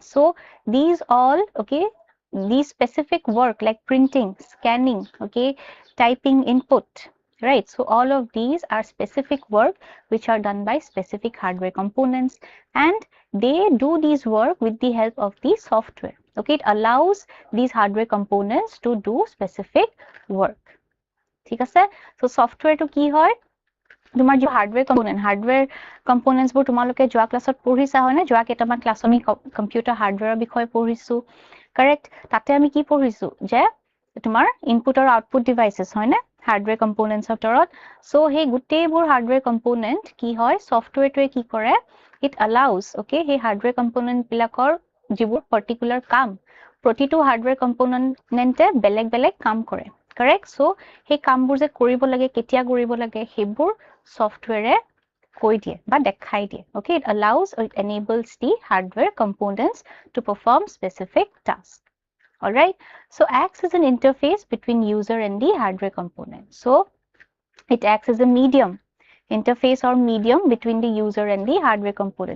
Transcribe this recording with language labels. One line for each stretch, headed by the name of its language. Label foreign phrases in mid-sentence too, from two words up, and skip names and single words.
English: So these all, okay, these specific work like printing, scanning, okay, typing input, right? So all of these are specific work which are done by specific hardware components and they do these work with the help of the software. Okay, it allows these hardware components to do specific work.
Assamese: ঠিক আছে?
English: So software
Assamese: to কি হয়? তোমাৰ যে
English: hardware components
Assamese: তোমালোকে যোৱা ক্লাছত পঢ়িছা হয় না? যোৱা কেইটামান ক্লাছ আমি
English: computer hardware
Assamese: বিষয়ে পঢ়িছো, কাৰেক্ট? তাতে আমি কি পঢ়িছো যে তোমাৰ ইনপুট আৰু
English: output devices
Assamese: হয় না
English: hardware components
Assamese: ভিতৰত। সো সেই গোটেইবোৰ
English: hardware component
Assamese: কি হয়, ছফটৱেৰটোৱে কি কৰে,
English: it allows, okay,
Assamese: সেই
English: hardware component
Assamese: বিলাকৰ যিবোৰ পাৰ্টিকুলাৰ কাম প্ৰতিটো
English: hardware component
Assamese: বেলেগ বেলেগ কাম কৰে, কাৰেক্ট? চ' সেই কামবোৰ যে কৰিব লাগে, কেতিয়া কৰিব লাগে, সেইবোৰ ছফ্টৱেৰে কৈ দিয়ে বা দেখাই দিয়ে,
English: okay? It allows or it enables the hardware components to perform specific tasks. All right, so acts as an interface between user and the hardware component. So it acts as a medium, interface or medium between the user and the hardware component.